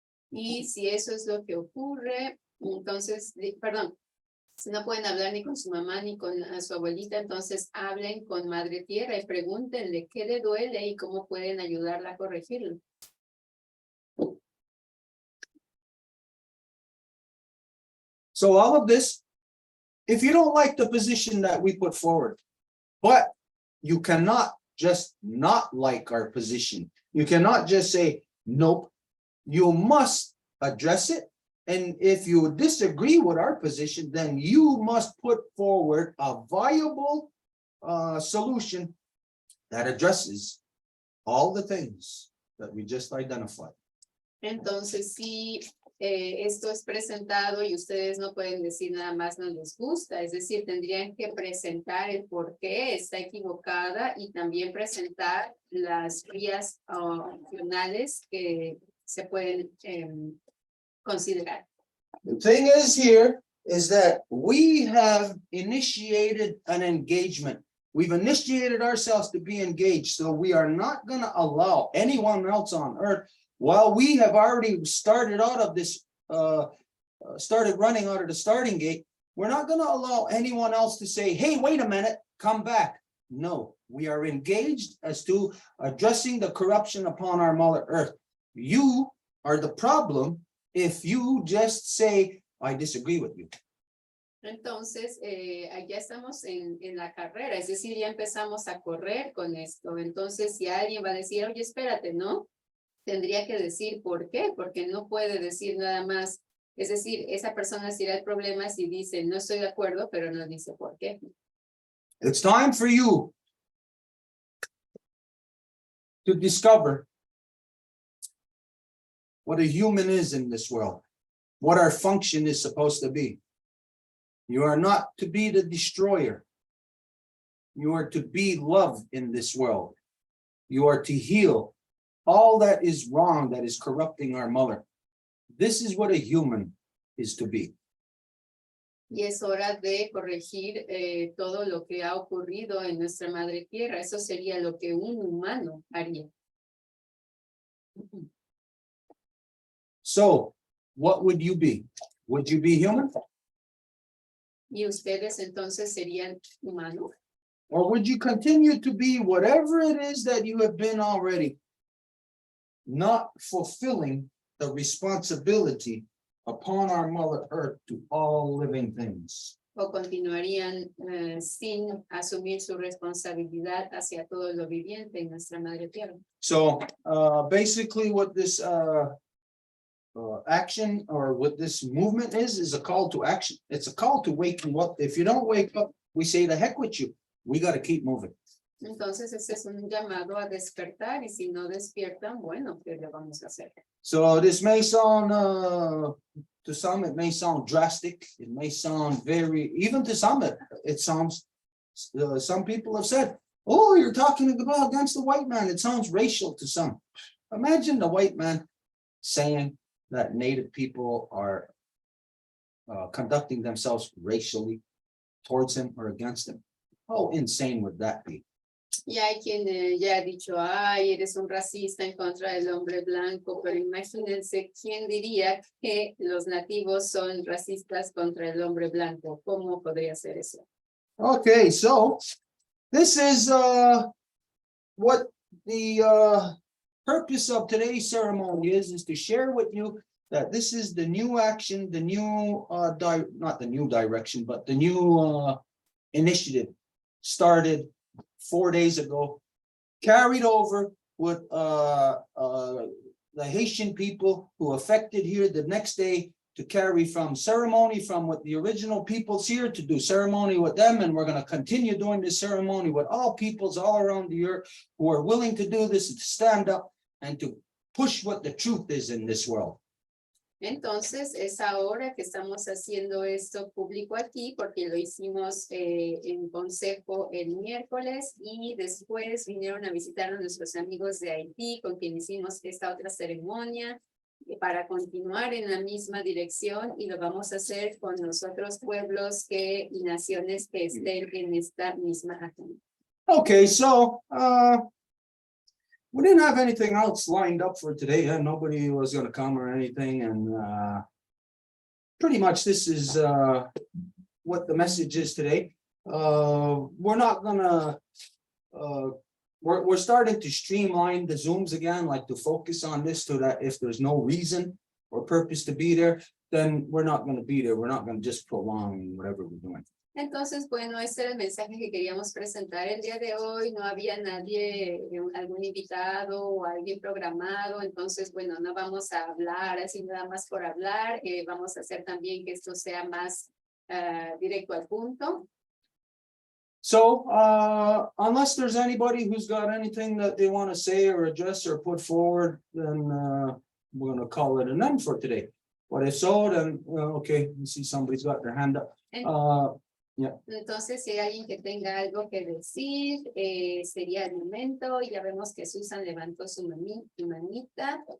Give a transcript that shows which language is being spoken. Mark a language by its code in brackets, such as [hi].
[es] Y si eso es lo que ocurre, entonces, perdón, si no pueden hablar ni con su mamá ni con su abuelita, entonces hablen con Madre Tierra y pregúntenle qué le duele y cómo pueden ayudarla a corregirlo. [en] So all of this, if you don't like the position that we put forward, but you cannot just not like our position. You cannot just say, nope, you must address it. And if you disagree with our position, then you must put forward a viable solution that addresses all the things that we just identified. [es] Entonces, si esto es presentado y ustedes no pueden decir nada más no les gusta, es decir, tendrían que presentar el por qué está equivocada y también presentar las vías opcionales que se pueden considerar. [en] The thing is here is that we have initiated an engagement. We've initiated ourselves to be engaged, so we are not going to allow anyone else on earth. While we have already started out of this, started running out of the starting gate, we're not going to allow anyone else to say, hey, wait a minute, come back. No, we are engaged as to addressing the corruption upon our Mother Earth. You are the problem if you just say, I disagree with you. [es] Entonces, ya estamos en la carrera, es decir, ya empezamos a correr con esto. Entonces, si alguien va a decir, oye, espérate, ¿no? Tendría que decir por qué, porque no puede decir nada más. Es decir, esa persona será el problema si dice, no estoy de acuerdo, pero no dice por qué. [en] It's time for you to discover what a human is in this world, what our function is supposed to be. You are not to be the destroyer. You are to be love in this world. You are to heal all that is wrong, that is corrupting our mother. This is what a human is to be. [es] Y es hora de corregir todo lo que ha ocurrido en nuestra madre tierra. Eso sería lo que un humano haría. [en] So, what would you be? Would you be human? [es] ¿Y ustedes entonces serían humanos? [en] Or would you continue to be whatever it is that you have been already, not fulfilling the responsibility upon our Mother Earth to all living things? [es] ¿O continuarían sin asumir su responsabilidad hacia todo lo viviente en nuestra madre tierra? [en] So basically what this action or what this movement is a call to action. It's a call to waking up. If you don't wake up, we say the heck with you. We got to keep moving. [es] Entonces ese es un llamado a despertar y si no despiertan, bueno, ¿qué le vamos a hacer? [en] So this may sound, to some, it may sound drastic. It may sound very, even to some, it sounds, some people have said, oh, you're talking about against the white man. It sounds racial to some. Imagine the white man saying that Native people are conducting themselves racially towards him or against him. How insane would that be? [es] Y hay quien ya ha dicho, ay, eres un racista en contra del hombre blanco, pero imagínense quién diría que los nativos son racistas contra el hombre blanco. ¿Cómo podría ser eso? [en] Okay, so this is what the purpose of today's ceremony is to share with you that this is the new action, the new not the new direction, but the new initiative started 4 days ago, carried over with the Haitian people who affected here the next day to carry from ceremony from what the original peoples here to do ceremony with them. And we're going to continue doing this ceremony with all peoples all around the earth who are willing to do this, to stand up and to push what the truth is in this world. [es] Entonces, es ahora que estamos haciendo esto público aquí, porque lo hicimos en consejo el miércoles y después vinieron a visitar a nuestros amigos de Haití, con quien hicimos esta otra ceremonia para continuar en la misma dirección y lo vamos a hacer con los otros pueblos y naciones que estén en esta misma agenda. [en] Okay, so we didn't have anything else lined up for today. Nobody was going to come or anything. And pretty much this is what the message is today. We're not going to, we're starting to streamline the Zooms again, like to focus on this so that if there's no reason or purpose to be there, then we're not going to be there. We're not going to just prolong whatever we're doing. [es] Entonces, bueno, este era el mensaje que queríamos presentar el día de hoy. No había nadie, algún invitado o alguien programado. Entonces, bueno, no vamos a hablar así nada más por hablar. Vamos a hacer también que esto sea más directo al punto. [en] So, unless there's anybody who's got anything that they want to say or address or put forward, then we're going to call it an end for today. But if so, then, okay, you see somebody's got their hand up. Yeah. [es] Entonces, si hay alguien que tenga algo que decir, sería el momento. Ya vemos que Susan levantó su manita.